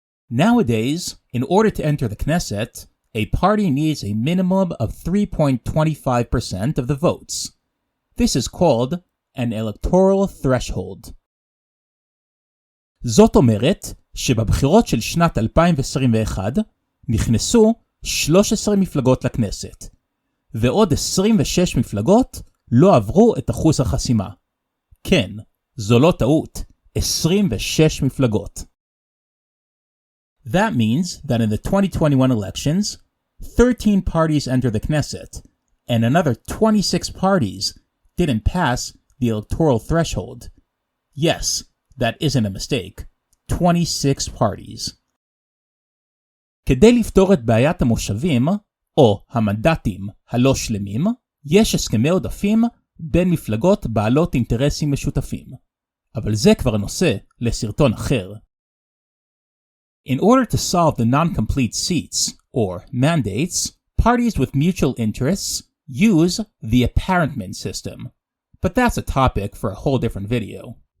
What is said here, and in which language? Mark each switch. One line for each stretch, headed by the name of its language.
English: Nowadays, in order to enter the Knesset, a party needs a minimum of 3.25% of the votes. This is called an electoral threshold.
Hebrew: זאת אומרת שבבחירות של שנת 2021 נכנסו 13 מפלגות לכנסת, ועוד 26 מפלגות לא עברו את אחוז החסימה. כן, זו לא טעות, 26 מפלגות.
English: That means that in the 2021 elections, 13 parties entered the Knesset, and another 26 parties didn't pass the electoral threshold. Yes, that isn't a mistake. 26 parties.
Hebrew: כדי לפתור את בעיית המושבים, או המנדטים הלא שלמים, יש הסכמי עודפים בין מפלגות בעלות אינטרסים משותפים. אבל זה כבר נושא לסרטון אחר.
English: In order to solve the non-complete seats, or mandates, parties with mutual interests use the apparentment system. But that's a topic for a whole different video.